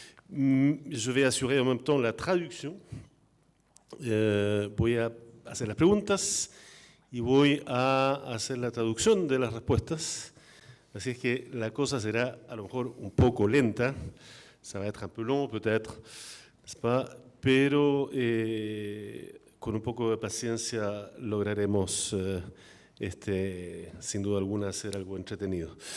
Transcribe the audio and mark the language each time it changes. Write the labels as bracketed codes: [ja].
[fr] Je vais assurer en même temps la traducción. [es] Voy a hacer las preguntas y voy a hacer la traducción de las respuestas. Así es que la cosa será a lo mejor un poco lenta. [fr] Ça va être un peu long peut-être, n'est-ce pas? [es] Pero con un poco de paciencia lograremos, sin duda alguna, hacer algo entretenido.